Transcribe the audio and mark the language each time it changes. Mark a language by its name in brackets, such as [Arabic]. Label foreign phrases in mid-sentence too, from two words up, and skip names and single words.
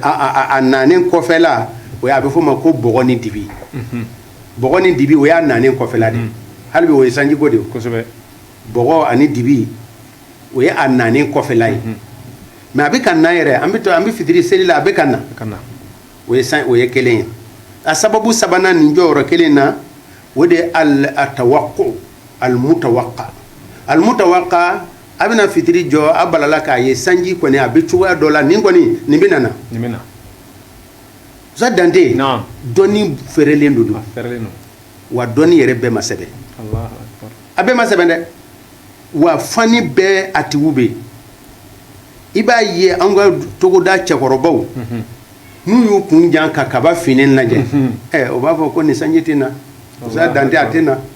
[Bambara] a nanen kɔfɛ la o ye a bɛ fɔ o ma ko bɔgɔ ni dibi bɔgɔ ni dibi o y'a nanen kɔfɛ la de hali bi o ye sanji ko de ye kosɛbɛ bɔgɔ ani dibi o ye a nanen kɔfɛ la ye mais a bɛ ka na yɛrɛ an bɛ fitiri seli la a bɛ ka na o ye kelen ye a sababu sabanan nin jɔyɔrɔ kelen na o de ye [Arabic] التوقع المتوقع المتوقع [Bambara] a bɛna fitiri jɔ a balala k'a ye sanji kɔni a bɛ cogoya dɔ la nin kɔni nin bɛ na Musa Dante dɔnni fɛrɛlen don wa dɔnni yɛrɛ bɛɛ ma sɛbɛn a bɛɛ ma sɛbɛn dɛ wa fani bɛɛ a tigiw bɛ yen i b'a ye an ka togoda cɛkɔrɔbaw n'u y'u kun jan ka kaba fini lajɛ o b'a fɔ ko nin sanji tɛ na Musa Dante a tɛ na